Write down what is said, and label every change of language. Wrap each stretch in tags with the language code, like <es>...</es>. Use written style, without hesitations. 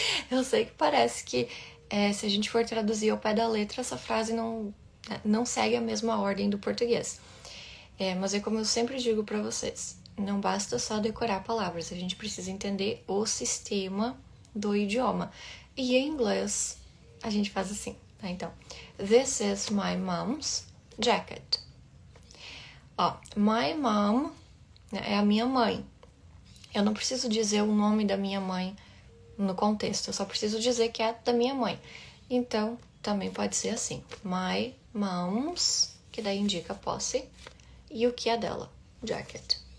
<pt>Eu sei que parece que se a gente for traduzir ao pé da letra, essa frase não segue a mesma ordem do português. Mas é como eu sempre digo para vocês, não basta só decorar palavras, a gente precisa entender o sistema do idioma. E em inglês, a gente faz assim, tá?</pt> <en>Então, this is my mom's jacket.</en> <pt>Ó,</pt> <en>my mom,</en> <pt>né, é a minha mãe. Eu não preciso dizer o nome da minha mãe no contexto, eu só preciso dizer que é da minha mãe. Então, também pode ser assim,</pt> <en>my mom's,</en> <pt>que daí indica posse, e o que é dela, jacket.</pt>